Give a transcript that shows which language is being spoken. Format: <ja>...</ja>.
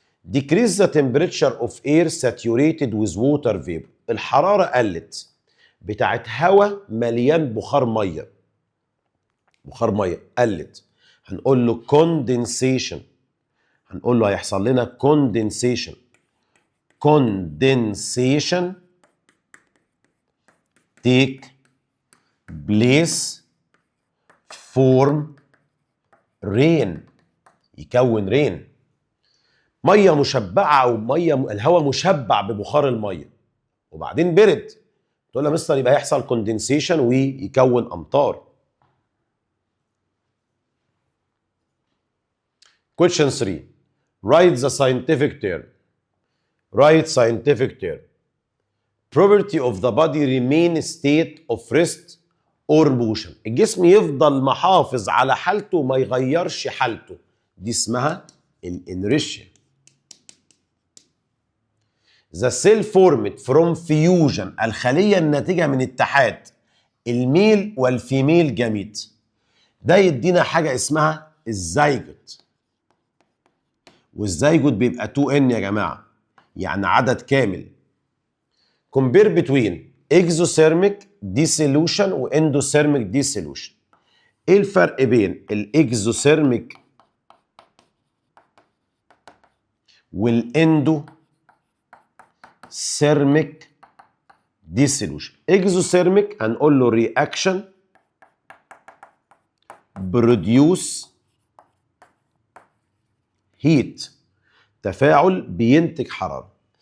<en>decrease the temperature of air saturated with water vapor.</en> <ar>الحرارة قلت بتاعت هواء مليان بخار مية. بخار مية قلت، هنقول له condensation. هنقول له هيحصل لنا condensation.</ar> <en>condensation take place form rain.</en> <ar>يكون رين. ميه مشبعه او ميه الهواء مشبع ببخار الميه وبعدين برد، تقول له يا مستر يبقى هيحصل كوندنسيشن ويكون امطار.</ar> <en>Question 3. Write the scientific term. Write scientific term. Property of the body remain state of rest or motion.</en> <ar>الجسم يفضل محافظ على حالته ما يغيرش حالته، دي اسمها الانرشيا.</ar> <en>The cell formed from fusion.</en> <ar>الخلية الناتجة من اتحاد الميل والفيميل جاميت. ده يدينا حاجة اسمها الزيجوت. والزيجوت بيبقى 2n يا جماعة، يعني عدد كامل.</ar> <en>compare between exothermic dissolution و endothermic dissolution.</en> <ar>ايه الفرق بين الاكزوثيرميك والاندوثيرميك dissolution؟ exothermic هنقول له</ar> <en>reaction produce heat،</en> <ar>تفاعل بينتج حرارة.</ar>